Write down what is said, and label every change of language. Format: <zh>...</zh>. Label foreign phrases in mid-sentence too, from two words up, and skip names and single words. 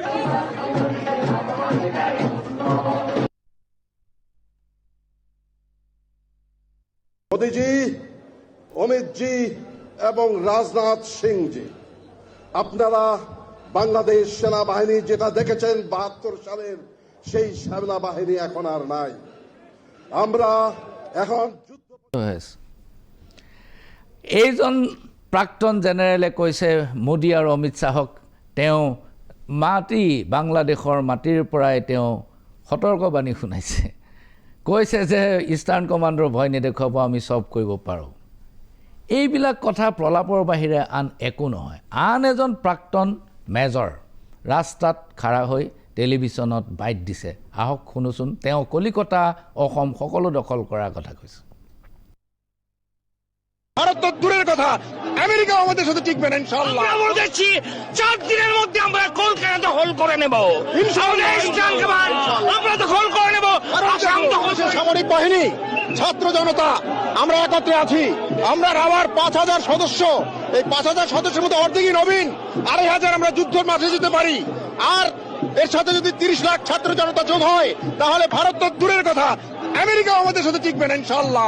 <bn>মোদীজি অমিতজি এবং রাজনাথ সিংজি আপনারা বাংলাদেশ সেনাবাহিনী যেটা দেখেছেন 72 সালের সেই সেনাবাহিনী এখন আর নাই আমরা এখন</bn> <as>এইজন প্ৰাক্তন জেনেৰেলে কৈছে মোদী আৰু অমিত শ্বাহক তেওঁ বাংলাদেশৰ মাটিৰ পৰাই তেওঁ সতৰ্কবাণী শুনাইছে কৈছে যে ইষ্টাৰ্ণ কমাণ্ডৰ ভয় নেদেখুৱাব আমি চব কৰিব পাৰোঁ এইবিলাক কথা প্ৰলাপৰ বাহিৰে আন একো নহয় আন এজন প্ৰাক্তন মেজৰ ৰাস্তাত খাৰা হৈ টেলিভিশ্যনত বাইট দিছে আহক শুনোচোন তেওঁ কলিকতা অসম সকলো দখল কৰাৰ কথা কৈছে</as> <bn>ভারত তো দূরের কথা আমেরিকা আমাদের সাথে টিকবে না</bn> <ar>إن شاء الله</ar> <bn>আমরা বলছি 4 দিনের মধ্যে আমরা কলকাতা দখল করে নেব</bn> <ar>إن شاء الله</ar> <bn>আমরা দখল করে নেব আসাম দখল সামরিক বাহিনী ছাত্র জনতা আমরা একত্রে আছি আমরা রাওয়ার 5000 সদস্য এই 5000 সদস্যের মধ্যে অর্ধেকই নবীন 2500 আমরা যুদ্ধের মাঠে যেতে পারি আর এর সাথে যদি 30 লাখ ছাত্র জনতা যোগ হয় তাহলে ভারত তো দূরের কথা আমেরিকাও আমাদের সাথে টিকবে না</bn> <ar>إن شاء الله.</ar>